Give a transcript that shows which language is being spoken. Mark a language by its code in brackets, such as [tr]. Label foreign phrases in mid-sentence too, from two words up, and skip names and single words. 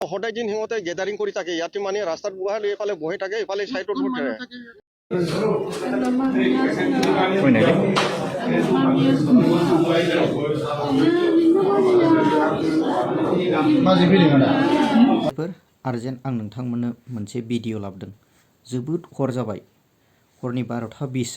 [as] সদায় দিন সিহঁতে গেদাৰিং কৰি থাকে ইয়াতে মানে ৰাস্তাত বহালে এইফালে বহি থাকে এইফালে সাইডত থাকে [brx] आर्जेन्ट आं नोंथांमोननो मोनसे भिडिअ लाबोदों जोबोद हर जाबाय हरनि 12:20